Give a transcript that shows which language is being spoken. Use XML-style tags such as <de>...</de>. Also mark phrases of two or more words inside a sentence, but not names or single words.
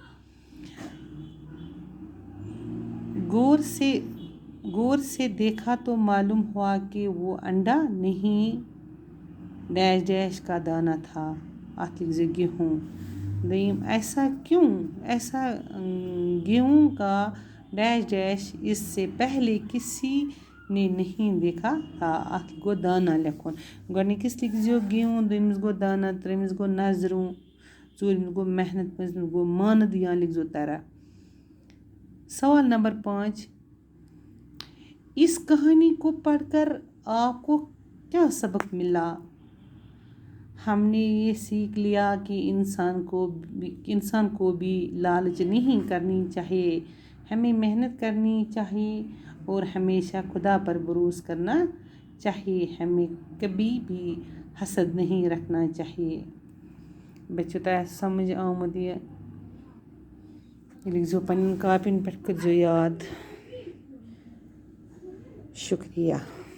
<ur>غور سے دیکھا تو معلوم ہوا کہ وہ انڈا نہیں کا دانہ تھا۔ گیہوں۔ دویم، ایسا کیوں؟ گیہوں کا اس سے پہلے کسی نے نہیں دیکھا تھا۔</ur> <ks>گو دانہ لکھن گۄڈنِکِس لکھزیو گیہوں، دویمِس گو دانہ، ترٛیٚیمِس گو نظروں، ژوٗرمِس گو محنت، پوٗنٛژمِس گو مانہٕ یا لکھزیو طرح۔</ks> <ur>سوال نمبر 5، اس کہانی کو پڑھ کر آپ کو کیا سبق ملا؟ ہم نے یہ سیکھ لیا کہ انسان کو بھی لالچ نہیں کرنی چاہیے، ہمیں محنت کرنی چاہیے اور ہمیشہ خدا پر بھروسہ کرنا چاہیے، ہمیں کبھی بھی حسد نہیں رکھنا چاہیے۔</ur> <ks>بچوں تۄہہِ سمجھ آمُت یہ لکھزیو پنٛنٮ۪ن کاپین پٮ۪ٹھ کٔرزیو یاد۔</ks> <ur>شکریہ۔</ur>